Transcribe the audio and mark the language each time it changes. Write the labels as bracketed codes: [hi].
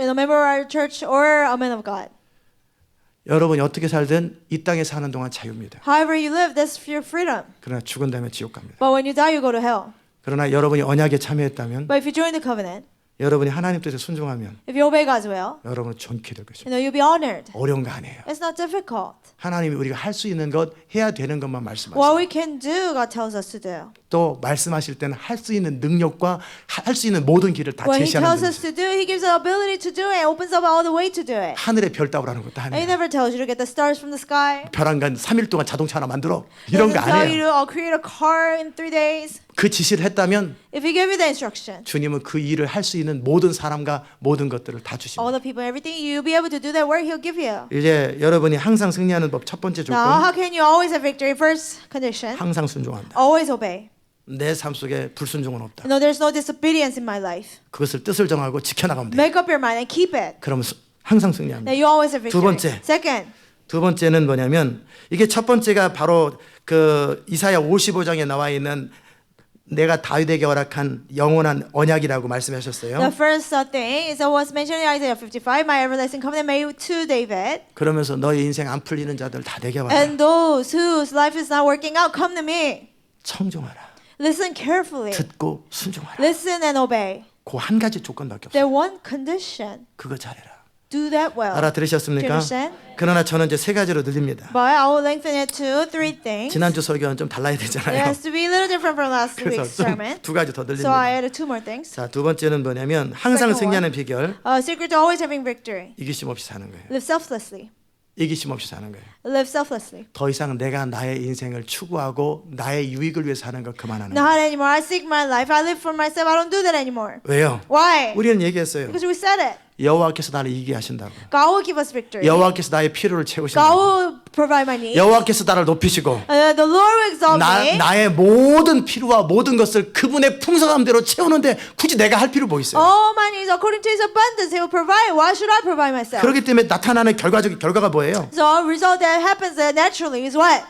[en] a member of our church or a man of God. [ko] 여러분이 어떻게 살든 이 땅에 사는 동안 자유입니다. [en] However you live, that's your freedom. [ko] 그러나 죽은 다음에 지옥 갑니다. [en] But when you die, you go to hell. [ko] 그러나 여러분이 언약에 참여했다면 [en] But if you join the covenant, [ko] 여러분이 하나님 뜻에 순종하면 [en] if you obey God's will, [ko] 여러분은 존귀해 될 것입니다. [en] you'll be honored. [ko] 어려운 거 아니에요. [en] It's not difficult. [ko] 하나님이 우리가 할 수 있는 것, 해야 되는 것만 [en] What [ko] 말씀하세요. [en] we can do, God tells us to do. [ko] 또 말씀하실 때는 할 수 있는 능력과 할 수 있는 모든 길을 다 [en] What He [ko] 제시하는 [en] tells us [ko] 분이세요. [en] to do, He gives us the ability to do it and opens up all the way to do it. [ko] 하늘에 별 따오라는 것도 [en] And He [ko] 아니에요. [en] never tells you to get the stars from the sky. [ko] 벼랑간 3일 동안 자동차 하나 만들어. [en] He [ko] 이런 거 [en] doesn't tell you [ko] 아니에요. [en] to create a car in 3 days. [ko] 그 지시를 했다면 [en] If He gave you the instruction, [ko] 주님은 그 일을 할 수 있는 모든 사람과 모든 것들을 다 [en] all [ko] 주십니다. [en] the people, everything, you'll be able to do that work He'll give you. [ko] 이제 여러분이 항상 승리하는 법 첫 번째 [en] Now, [ko] 조건, [en] how can you always have victory? First condition, [ko] 항상 순종한다. [en] always obey. [ko] 내 삶 속에 불순종은 없다. [en] No, there's no disobedience in my life. [ko] 그것을 뜻을 정하고 지켜나가면 돼. [en] Make up your mind and keep it. [ko] 그러면 항상 승리합니다. [en] Then you always have [ko] 두 [en] victory. [ko] 번째. [en] Second, [ko] 두 번째는 뭐냐면 이게 첫 번째가 바로 그 이사야 55장에 나와 있는 내가 다윗에게 허락한 영원한 언약이라고 말씀하셨어요. [en] the first thing is what was mentioned in Isaiah 55, my everlasting covenant made to David. [ko] 그러면서 너의 인생 안 풀리는 자들 다 내게 와라. [en] And those whose life is not working out, come to me. [ko] 청종하라. [en] Listen carefully. [ko] 듣고 순종하라. [en] Listen and obey. [ko] 그 한 가지 조건밖에 없어요. [en] There's one condition. [ko] 그거 잘해라. [en] Do that well. Do you [ko] 알아들으셨습니까? [en] understand? [ko] 그러나 저는 이제 세 가지로 늘립니다. [en] But I will lengthen it to three things. [ko] 지난주 설교는 좀 달라야 [en] It [ko] 되잖아요. [en] has to be a little different from last [ko] 그래서 [en] week's sermon. [ko] 두 가지 더 [en] So I [ko] 늘립니다. [en] added two more things. [ko] 자, 두 번째는 뭐냐면 항상 [en] Second [ko] 승리하는 비결 [en] Secret to always having victory. [ko] 이기심 없이 사는 거예요. [en] Live selflessly. [ko] 이기심 없이 사는 거예요. [en] Live selflessly. [ko] 더 이상 내가 나의 인생을 추구하고 나의 유익을 위해서 사는 거 그만하는 거예요. [en] Not anymore. I seek my life. I live for myself. I don't do that anymore. [ko] 왜요? [en] Why? [ko] 우리는 얘기했어요. [en] Because we said it. [ko] 여호와께서 나를 이기게 하신다고. [en] God will give us victory. [ko] 여호와께서 나의 필요를 [en] God [ko] 채우신다고. [en] will provide my needs. [ko] 여호와께서 나를 높이시고 [en] The Lord will exalt me. [ko] 나의 모든 필요와 모든 것을 그분의 풍성함대로 채우는데 굳이 내가 할 필요 뭐 있어요? [en] All my needs according to His abundance, He will provide. Why should I provide myself? [ko] 그렇기 때문에 나타나는 결과가 뭐예요? [en] So result that happens naturally is what?